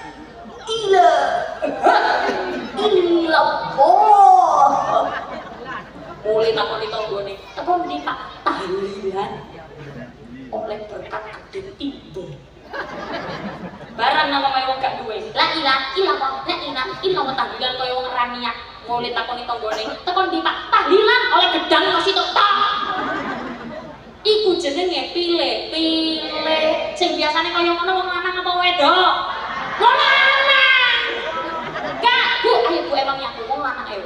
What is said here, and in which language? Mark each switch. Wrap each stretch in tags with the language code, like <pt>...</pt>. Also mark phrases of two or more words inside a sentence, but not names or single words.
<jv>Ilallah. Mulai takoni tanggane. Teko ndi Pak? Tahlilan. Oleh berkat gede ibu. Barang nama wong gak duwe.</jv> <ar>لا إله إلا الله، لا إله إلا الله</ar> <jv>tahlilan kaya wong ra niat. Mulai takoni tanggane. Teko ndi Pak? Tahlilan oleh gedang kok sitok tok. Iku jenenge pilih. Sing biasane kaya ngono wong lanang apa wedok? Wong lanang. Gak, Bu, ayo Bu emang aku wong lanang ayo.</jv>